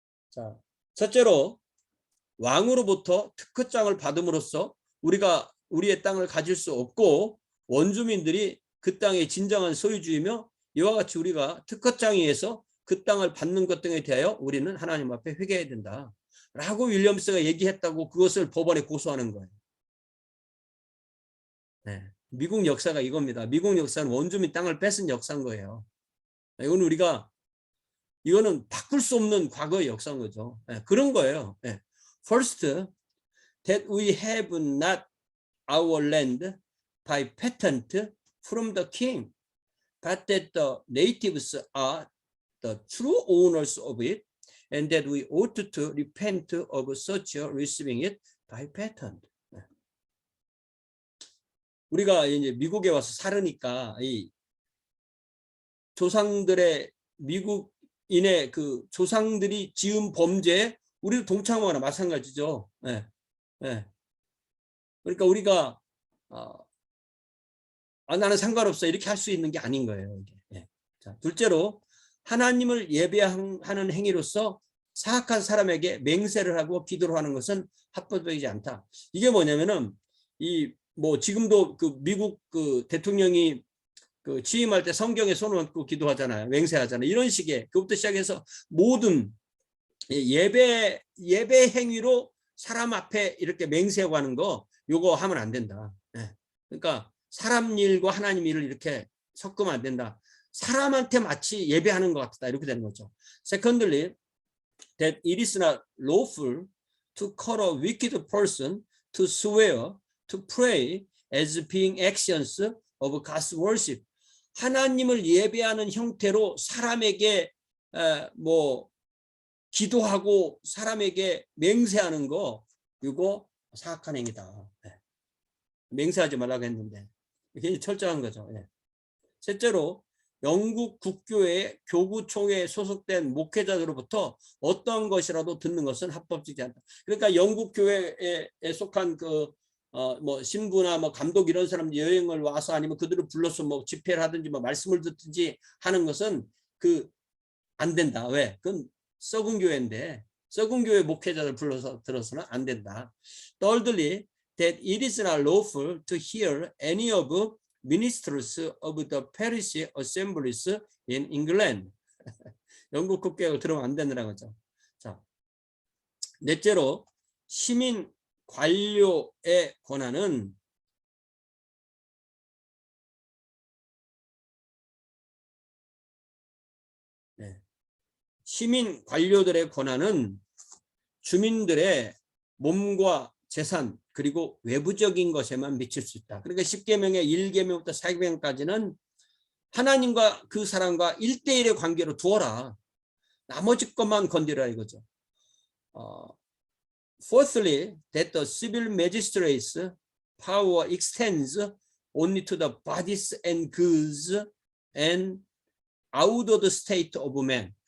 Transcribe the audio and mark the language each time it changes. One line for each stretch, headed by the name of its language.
Korean: 자, 첫째로 왕으로부터 특허장을 받음으로써 우리가 우리의 땅을 가질 수 없고 원주민들이 그 땅의 진정한 소유주이며 이와 같이 우리가 특허장에 의해서 그 땅을 받는 것 등에 대하여 우리는 하나님 앞에 회개해야 된다 라고 윌리엄스가 얘기했다고 그것을 법원에 고소하는 거예요. 미국 역사가 이겁니다. 미국 역사는 원주민 땅을 뺏은 역사인 거예요. 이거는 바꿀 수 없는 과거의 역사인 거죠. 그런 거예요.
English: First, that we have not our land by patent from the king, but that the natives are the true owners of it, and that we ought to repent of such receiving it by patent.
Korean: 우리가 이제 미국에 와서 살으니까 이 조상들의 미국인의 그 조상들이 지은 범죄에 우리도 동참하거나 마찬가지죠. 그러니까 우리가 나는 상관없어 이렇게 할 수 있는 게 아닌 거예요. 자, 둘째로 하나님을 예배하는 행위로서 사악한 사람에게 맹세를 하고 기도를 하는 것은 합법적이지 않다. 이게 뭐냐면은 지금도 그 미국 그 대통령이 그 취임할 때 성경에 손을 얹고 기도하잖아요. 맹세하잖아요. 이런 식의 그것부터 시작해서 모든 예배 행위로 사람 앞에 이렇게 맹세하고 하는 거 요거 하면 안 된다. 그러니까 사람 일과 하나님 일을 이렇게 섞으면 안 된다. 사람한테 마치 예배하는 것 같다. 이렇게 되는 거죠.
English: Secondly, that it is not lawful to call a wicked person to swear, to pray as being actions of God's worship.
Korean: 하나님을 예배하는 형태로 사람에게 기도하고 사람에게 맹세하는 거 이거 사악한 행위다. 맹세하지 말라고 했는데 굉장히 철저한 거죠. 셋째로 영국 국교회 교구총회에 소속된 목회자들로부터 어떤 것이라도 듣는 것은 합법적이지 않다. 그러니까 영국 교회에 속한 그 뭐 신부나 뭐 감독 이런 사람 여행을 와서 아니면 그들을 불러서 뭐 집회를 하든지 뭐 말씀을 듣든지 하는 것은 안 된다. 왜? 그건 썩은 교회인데 썩은 교회 목회자를 불러서 들어서는 안 된다.
English: Thirdly, that it is not lawful to hear any of ministers of the parish assemblies in England.
Korean: 영국 국교육을 들으면 안 된다는 거죠. 자, 넷째로 시민 관료의 권한은 시민 관료들의 권한은 주민들의 몸과 재산 그리고 외부적인 것에만 미칠 수 있다. 그러니까 10계명의 1계명부터 4계명까지는 하나님과 그 사람과 1대1의 관계로 두어라. 나머지 것만 건드려라 이거죠.
English: Fourthly, that the civil magistrates power extends only to the bodies and goods and out of the state of man.